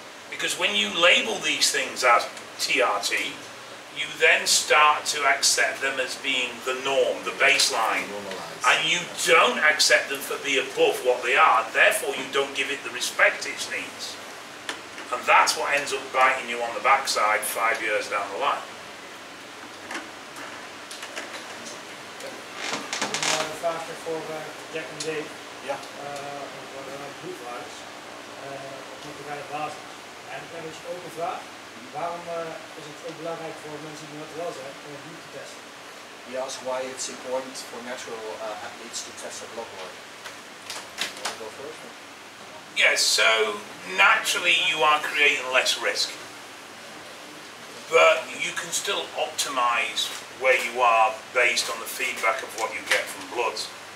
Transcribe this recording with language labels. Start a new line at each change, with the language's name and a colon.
English: Because when you label these things as TRT, you then start to accept them as being the norm, the baseline, and you don't accept them for being above what they are, therefore you don't give it the respect it needs. And that's what ends up biting you on the backside 5 years down the line.
Dutch: Een vraag voor Jack en Dave. Ja. Over bloedwaardes op moleculaire basis. En ik heb dus ook een vraag. Waarom is het ook belangrijk voor mensen die dat wel zijn om bloed te testen?
English: He asked why it's important for natural athletes to test their blood work. You want to go first? Yes, so naturally you are creating less risk. But you can still optimize where you are based on the feedback of what you get from bloods.